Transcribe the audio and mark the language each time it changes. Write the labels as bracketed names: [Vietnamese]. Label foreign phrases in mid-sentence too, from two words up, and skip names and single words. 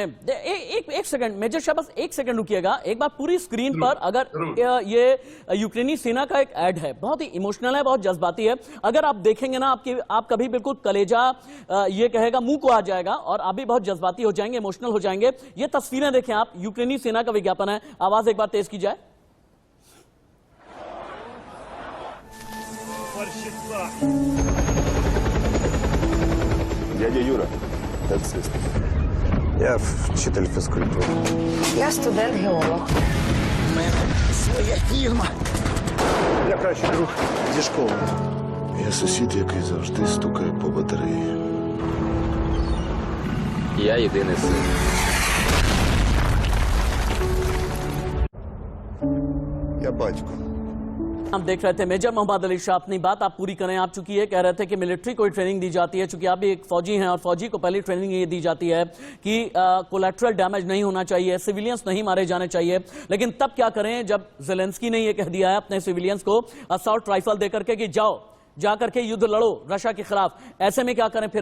[Hindi] एक सेकंड मेजर शाह, बस एक सेकंड रुकिएगा। एक बार पूरी स्क्रीन पर अगर ये यूक्रेनी सेना का एक ऐड है, बहुत ही इमोशनल है, बहुत जज्बाती है। अगर आप देखेंगे ना, आप कभी बिल्कुल कलेजा ये कहेगा मुंह को आ जाएगा और आप भी बहुत जज्बाती हो जाएंगे, इमोशनल हो जाएंगे। ये तस्वीरें देखें आप, यूक्रेनी सेना का विज्ञापन है। आवाज एक बार तेज की जाए। [Ukrainian] Дядя Юра, таксист. Я вчитель фізкультури. Я студент-геолог. У мене своя фірма. Я кращий друг зі школи. Я сусід, який завжди стукає по батареї. Я єдиний син. Я батько. [Hindi] हम देख रहे थे मेजर मोहम्मद अली शाह। अपनी बात आप पूरी करें, आप चूंकि ये कह रहे थे कि मिलिट्री को ट्रेनिंग दी जाती है, चूंकि आप भी एक फौजी हैं और फौजी को पहली ट्रेनिंग ये दी जाती है कि [English] collateral damage [Hindi] नहीं होना चाहिए, सिविलियंस नहीं मारे जाने चाहिए। लेकिन तब क्या करें जब ज़ेलेंस्की ने ये कह दिया है अपने सिविलियंस को [English] assault rifle [Hindi] दे करके कि जाओ जा करके युद्ध लड़ो रशिया के खिलाफ, ऐसे में क्या करें फिर?